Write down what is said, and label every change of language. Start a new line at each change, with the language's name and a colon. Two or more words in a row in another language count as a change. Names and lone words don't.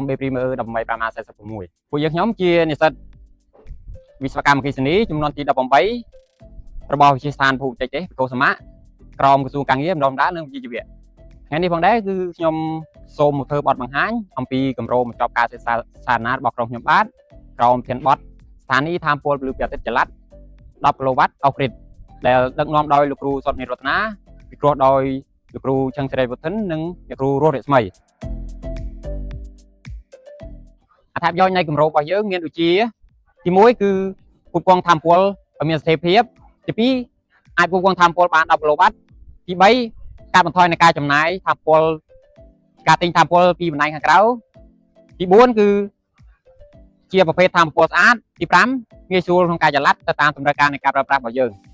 Khmer: A Prim 185A46 ពួកយើងខ្ញុំជានិស្សិតវិស្វកម្មអគ្គិសនីចំនួនទី18របស់វិទ្យាស្ថានភូមិបច្ចេកទេសកោសមៈក្រមក្រសួងការងារបណ្ដុះបណ្ដាលនិងវិជ្ជាជីវៈថ្ងៃនេះផងដែរគឺខ្ញុំសូមមកធ្វើបទបង្ហាញអំពីគម្រោងបញ្ចប់ការសិក្សាសាធារណៈរបស់ក្រុមខ្ញុំបាទក្រមធានបទស្ថានីយ៍ថាមពលពលព្រះអាទិត្យចល័ត10
English: kW off grid
Khmer: ដែលដឹកនាំដោយលោកគ្រូសុតនីរតនាពិគ្រោះដោយលោកគ្រូឆឹងសេរីវុធិននិងអ្នកគ្រូរស់រស្មី អត្ថប្រយោជន៍នៃគម្រោងរបស់យើងមានដូចជាទី1គឺផ្គត់ផ្គង់ថាមពលឲ្យមានស្ថិរភាពទី2អាចផ្គត់ផ្គង់ថាមពលបាន10 kWទី3កាត់បន្ថយនៃការចំណាយថាមពលការទិញថាមពលពីបណ្ដាញខាងក្រៅទី4គឺជាប្រភេទថាមពលស្អាតទី5ងាយស្រួលក្នុងការចល័តទៅតាមតម្រូវការនៃការប្រើប្រាស់របស់យើង